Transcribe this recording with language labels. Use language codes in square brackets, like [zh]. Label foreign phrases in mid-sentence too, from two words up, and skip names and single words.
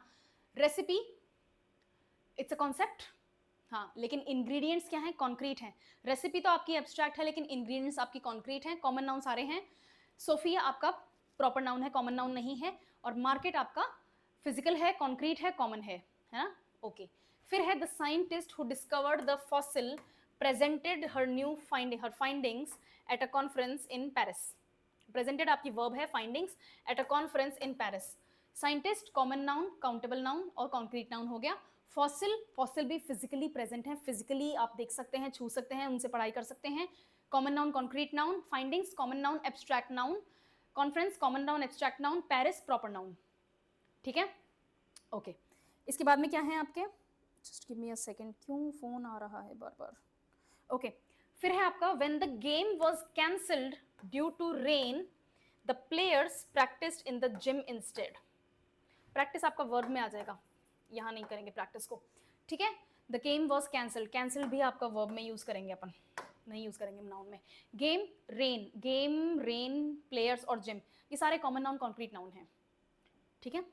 [en] recipe it's a concept, [hi] हाँ, लेकिन इंग्रेडिएंट्स क्या है, कॉन्क्रीट है. रेसिपी तो आपकी एब्स्ट्रैक्ट है लेकिन इंग्रेडिएंट्स आपकी कॉन्क्रीट है. [en] common noun [hi] सारे हैं. सोफिया आपका [en] proper noun [hi] है, [en] common noun [hi] नहीं है. और मार्केट आपका फिजिकल है, कॉन्क्रीट है, कॉमन है ना. [en] ओके. [hi] फिर है [en] the scientist who discovered the fossil presented her findings at a conference in Paris. Presented आपकी verb है, findings at a conference in Paris. Scientist common noun, countable noun और concrete noun [hi] हो गया. Fossil भी [en] physically present [hi] है, physically आप देख सकते हैं, छू सकते हैं, उनसे पढ़ाई कर सकते हैं. [en] Common noun, concrete noun. Findings common noun, abstract noun. Conference common noun, abstract noun. Paris proper noun. [hi] ठीक है, ओके. इसके बाद में क्या है आपके, [en] just give me a second, [hi] क्यों फोन आ रहा है बार बार. [en] ओके. [hi] फिर है आपका [en] when the game was cancelled due to rain the players practised in the gym instead. [hi] प्रैक्टिस आपका वर्ब में आ जाएगा, यहाँ नहीं करेंगे प्रैक्टिस को, ठीक है. [en] the game was cancelled, [hi] कैंसल भी आपका वर्ब में यूज करेंगे अपन, नहीं यूज करेंगे नाउन में. [en] game rain players [hi] और जिम, ये सारे [en] common noun concrete noun [hi] है, ठीक है.